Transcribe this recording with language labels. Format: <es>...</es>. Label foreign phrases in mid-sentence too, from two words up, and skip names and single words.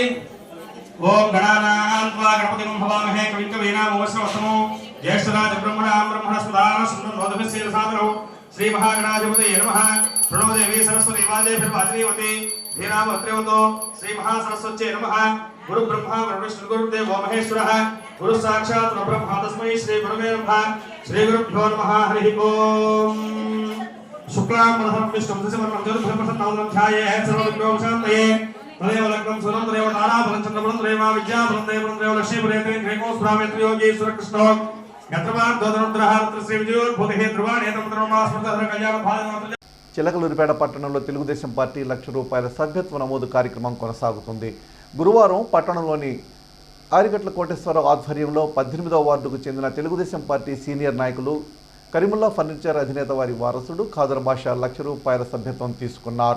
<sa>ఓం గణానాం త్వా గణపతిం హవామహే కవిం కవీనాముపమశ్రవస్తమో జ్యేష్ఠరాజ బ్రహ్మణస్పదాన సుందరమోదభిషేదసాదనో శ్రీ మహాగణాధిపతయే నమః. ప్రణో దేవి సరస్వతి వాజేభిర్వాజనీవతి ధీరావత్రేవతో శ్రీ మహాసరస్వత్యై నమః. गुरु ब्रह्मा गुरु विष्णु गुरुदेवो महेश्वरः गुरु साक्षात् परब्रह्म तस्मै श्री गुरुवे नमः. श्री गुरुभ्यो नमः. हरि ओम. शुक्लांबरधरं विष्णुं शशिवर्णं चतुर्भुजं ध्यायेत् सर्वविघ्नोपशान्तये. तदेव लग्नं सुनं तदेव ताराबलं चन्द्रबलं तदेव विद्याबलं तदेव लक्ष्मीपुरेन्द्रेण ग्रेकोस्वामित्र योगीश्वर कृष्णो यत्रवान् दोदनुद्रहारत्र श्री विजयोद्भूतिः ध्रुवाणे तमद्रमास्मृतधर कल्याण भाजनं.</sa> <te>చిలకలూరిపేట పట్టణంలో తెలుగుదేశం పార్టీ ₹1,00,000 సభ్యత్వ నమోదు కార్యక్రమం కొనసాగుతుంది. గురువారం పట్టణంలోని ఆరిగట్ల కోటేశ్వరరావు ఆధ్వర్యంలో 18వ వార్డుకు చెందిన తెలుగుదేశం పార్టీ సీనియర్ నాయకులు కరీముల్లా ఫర్నిచర్ అధినేత వారి వారసుడు ఖాదర్ బాషా ₹1,00,000 సభ్యత్వం తీసుకున్నారు.</te>